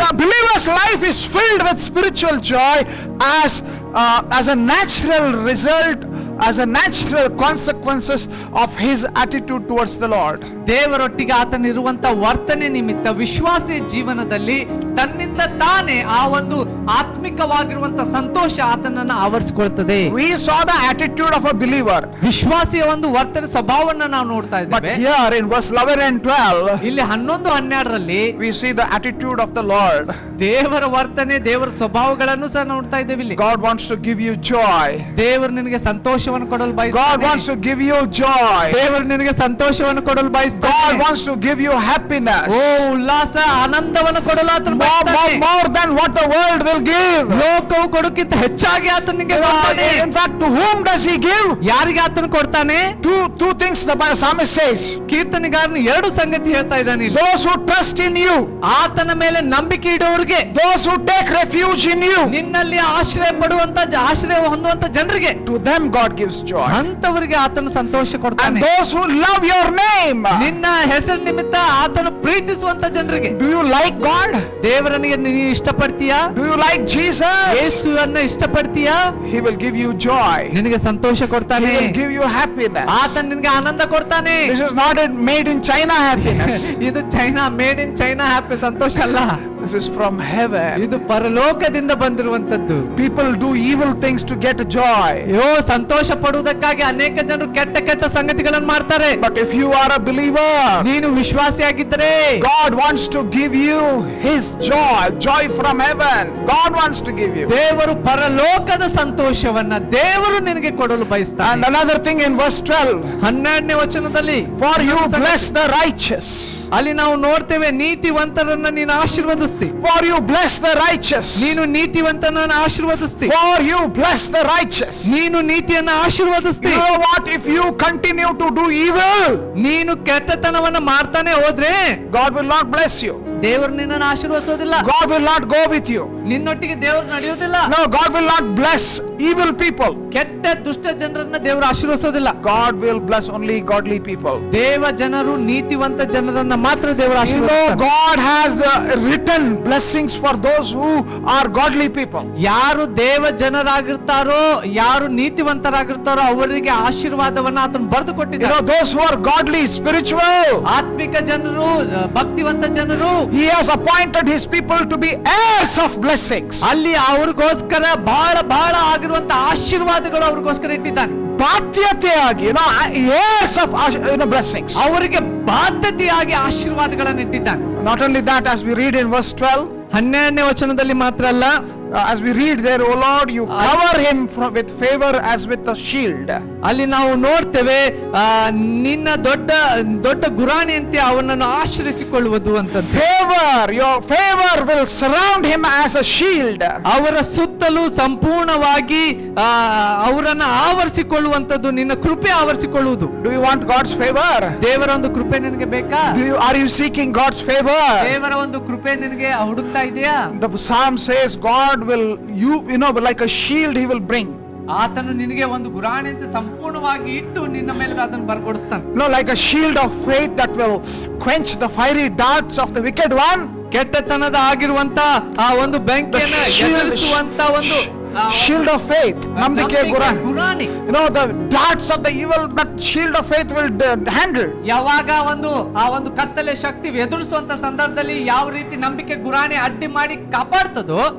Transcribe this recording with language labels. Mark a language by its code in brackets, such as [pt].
[en] The believer's life is filled with spiritual joy as a natural result, as a natural consequences of his attitude towards the Lord. [kn] ದೇವರೊಟ್ಟಿಗೆ ಆತನಿರುವಂತ ವರ್ತನೆ ನಿಮಿತ್ತ ವಿಶ್ವಾಸಿ ಜೀವನದಲ್ಲಿ ತನ್ನಿಂದ ತಾನೇ ಆ ಒಂದು ಆತ್ಮಿಕವಾಗಿರುವಂತ ಸಂತೋಷ ಆತನನ್ನು ಆವರಿಸಿಕೊಳ್ತದೆ. [en] We saw the attitude of a believer. [kn] ವಿಶ್ವಾಸಿಯ ಒಂದು ವರ್ತನೆ ಸ್ವಭಾವವನ್ನು ನಾವು ನೋಡ್ತಾ [en] But [kn] ಇದ್ದೇವೆ. [en] here in verse 11 and 12, [kn] ಇಲ್ಲಿ 11-12ರಲ್ಲಿ [en] we see the attitude of the Lord. [kn] ದೇವರ ವರ್ತನೆ, ದೇವರ ಸ್ವಭಾವಗಳನ್ನು ಸಹ ನೋಡ್ತಾ ಇದ್ದೇವೆ ಇಲ್ಲಿ. [en] God wants to give you joy. [kn] ದೇವರು ನಿನಗೆ ಸಂತೋಷವನ್ನು ಕೊಡಲು [en] God [kn] ಬಯಸ್ತಾನೆ. [en] wants to give you joy. [kn] ದೇವರು ನಿನಗೆ ಸಂತೋಷವನ್ನು ಕೊಡಲು [en] God [kn] ಬಯಸ್ತಾನೆ. [en] wants to give you happiness. [kn] ಓ ಉಲ್ಲಾಸ, ಆನಂದವನ್ನು ಕೊಡಲು ಆತನು ಬಯಸ್ತಾನೆ. [en] More than what the world will give. [kn] ಲೋಕವು ಕೊಡೋಕ್ಕಿಂತ ಹೆಚ್ಚಾಗಿ ಆತನು ನಿನಗೆ ಕೊಡ್ತಾನೆ. [en] In fact, to whom does he give? [kn] ಯಾರಿಗೆ ಆತನು ಕೊಡ್ತಾನೆ? [en] Two things the psalmist says. [kn] ಕೀರ್ತನೆಗಾರನು 2 ಸಂಗತಿ ಹೇಳ್ತಾ ಇದ್ದಾನೆ ಇಲ್ಲಿ. [en] Those who trust in you. [kn] ಆತನ ಮೇಲೆ ನಂಬಿಕೆ ಇಡುವವರಿಗೆ. [en] Those who take refuge in you. [kn] ನಿನ್ನಲ್ಲಿ ಆಶ್ರಯ ಹೊಂದುವಂತ ಜನರಿಗೆ. [en] To them God gives joy. [kn] ಅಂತವರಿಗೆ ಆತನು ಸಂತೋಷ [en] And [kn] ಕೊಡ್ತಾನೆ. [en] those who love your name. [kn] ನಿನ್ನ ಹೆಸರು ನಿಮಿತ್ತ ಆತನು ಪ್ರೀತಿಸುವಂತ ಜನರಿಗೆ. [en] Do you like God? [kn] ದೇವರನಿಗೆ ನೀನು ಇಷ್ಟಪಡ್ತೀಯಾ? [en] Do you like Jesus? [kn] ಯೇಸುವನ್ನ ಇಷ್ಟಪಡ್ತೀಯಾ? [en] He will give you joy. [kn] ನಿನಗೆ ಸಂತೋಷ [en] He [kn] ಕೊಡ್ತಾನೆ. [en] will give you happiness. [kn] ಆತನು ನಿನಗೆ ಆನಂದ ಕೊಡ್ತಾನೆ. [en] This is not a made in China happiness. [kn] ಇದು China, [en] made in China happy [kn] ಸಂತೋಷ ಅಲ್ಲ. [en] This is from heaven. [kn] ಇದು ಪರಲೋಕದಿಂದ ಬಂದಿರುವಂತದ್ದು. [en] People do evil things to get joy. [kn] ಅಯ್ಯೋ, ಸಂತೋಷ ಪಡುವುದಕ್ಕಾಗಿ ಅನೇಕ ಜನರು ಕೆಟ್ಟ ಕೆಟ್ಟ ಸಂಗತಿಗಳನ್ನು ಮಾಡ್ತಾರೆ. [en] But if you are a believer, [kn] ನೀನು ವಿಶ್ವಾಸಿಯಾಗಿದ್ದರೆ [en] God wants to give you His joy from heaven. God wants to give you. [kn] ದೇವರು ಪರಲೋಕದ ಸಂತೋಷವನ್ನ ದೇವರು ನಿನಗೆ ಕೊಡಲು ಬಯಸ್ತಾನೆ. [en] And another thing in verse 12. [kn] 12ನೇ ವಚನದಲ್ಲಿ, [en] For you bless the righteous. [kn] ಅಲ್ಲಿ ನಾವು ನೋಡ್ತೇವೆ, ನೀತಿವಂತರನ್ನ ನೀನು ಆಶೀರ್ವದಿಸ್ತಿ. [en] For you bless the righteous. [kn] ನೀನು ನೀತಿವಂತನನ್ನ ಆಶೀರ್ವದಿಸ್ತಿ. [en] For you bless the righteous. [kn] ನೀನು ನೀತಿಯನ್ನ ಆಶೀರ್ವದಿಸ್ತಿ. [en] You know what? If you continue to do evil, [kn] ನೀನು ಕೆಟ್ಟತನವನ್ನ ಮಾಡ್ತಾನೆ ಹೋದ್ರೆ [en] God will not bless you. [kn] ದೇವರು ನಿನ್ನನ್ನು ಆಶೀರ್ವದಿಸೋದಿಲ್ಲ. [en] God will not go with you. [kn] ನಿನ್ನೊಟ್ಟಿಗೆ ದೇವರು ನಡೆಯೋದಿಲ್ಲ. [en] No, God will not bless evil people. [kn] ಕೆಟ್ಟ ದುಷ್ಟ ಜನರನ್ನ ದೇವರು ಆಶೀರ್ವದಿಸೋದಿಲ್ಲ. [en] God will bless only godly people. [kn] ದೇವ ಜನರು ನೀತಿವಂತ ಜನರನ್ನ ಮಾತ್ರ ದೇವರು [en] You know, [kn] ಆಶೀರ್ವದಿಸ್ತಾನೆ. [en] God has the written blessings for those who are godly people. [kn] ಯಾರು ದೇವ ಜನರಾಗಿರ್ತಾರೋ, ಯಾರು ನೀತಿವಂತರಾಗಿರ್ತಾರೋ ಅವರಿಗೆ ಆಶೀರ್ವಾದವನ್ನ ಆತನು ಬರೆದು [en] You know, [kn] ಕೊಟ್ಟಿದ್ದಾನೆ. [en] those who are godly, spiritual, [kn] ಆತ್ಮಿಕ ಜನರು, ಭಕ್ತಿವಂತ ಜನರು, [en] He has appointed His people to be heirs of blessings. [kn] ಅಲ್ಲಿ ಅವ್ರಿಗೋಸ್ಕರ ಬಹಳ ಬಹಳ ಆಗಿರುವಂತ ಆಶೀರ್ವಾದಗಳು ಅವ್ರಿಗೋಸ್ಕರ ಇಟ್ಟಿದ್ದಾನೆ. [en] ಬಾಧ್ಯತೆಯಾಗಿ, heirs of blessings. [kn] ಅವರಿಗೆ ಬಾಧ್ಯತೆಯಾಗಿ ಆಶೀರ್ವಾದಗಳನ್ನು ಇಟ್ಟಿದ್ದಾನೆ. [en] Not only that, as we read in verse 12, [kn] 12ನೇ ವಚನದಲ್ಲಿ ಮಾತ್ರ ಅಲ್ಲ, [en] as we read there, O Lord, you cover him with favor as with a shield. [kn] ಅಲ್ಲಿ ನಾವು ನೋಡ್ತೇವೆ, ನಿನ್ನ ದೊಡ್ಡ ದೊಡ್ಡ ಗುರಾಣಿಯಂತೆ ಅವನನ್ನು ಆಶ್ರಯಿಸಿಕೊಳ್ಳುವುದು ಅಂತ. [en] Favor, your favor will surround him as a shield. [kn] ಅವರ ಸುತ್ತಲೂ ಸಂಪೂರ್ಣವಾಗಿ ಅವರನ್ನು ಆವರಿಸಿಕೊಳ್ಳುವಂತದ್ದು, ನಿನ್ನ ಕೃಪೆ ಆವರಿಸಿಕೊಳ್ಳುವುದು. [en] Do you want God's favor? [kn] ದೇವರ ಒಂದು ಕೃಪೆ ನಿನಗೆ ಬೇಕಾ? [en] Are you seeking God's favor? [kn] ದೇವರ ಒಂದು ಕೃಪೆ ನಿನಗೆ ಹುಡುಕ್ತಾ ಇದೆಯಾ? [en] The psalm says God will, like a shield He will bring. [kn] ಆತನು ನಿನಗೆ ಒಂದು ಗುರಾಣಿಯಂತೆ ಸಂಪೂರ್ಣವಾಗಿ ಇಟ್ಟು ನಿನ್ನ ಮೇಲೆ ಅದನ್ನು ಬರ್ಕೊಡಿಸ್ತಾನೆ. [en] Like a shield of faith that will quench the fiery darts of the wicked one. [kn] ಕೆಟ್ಟತನದ ಆಗಿರುವಂತ ಆ ಒಂದು ಬೆಂಕಿಯನ್ನು ಎದುರಿಸುವಂತ ಒಂದು [en] shield of faith. ನಂಬಿಕೆ [kn] ಗುರಾಣಿ. [en] The darts of the evil, that shield of faith will handle. [kn] ಯಾವಾಗ ಆ ಒಂದು ಕತ್ತಲೆ ಶಕ್ತಿ ಎದುರಿಸುವಂತ ಸಂದರ್ಭದಲ್ಲಿ ಯಾವ ರೀತಿ ನಂಬಿಕೆ ಗುರಾಣಿ ಅಡ್ಡಿ ಮಾಡಿ ಕಾಪಾಡ್ತದೋ,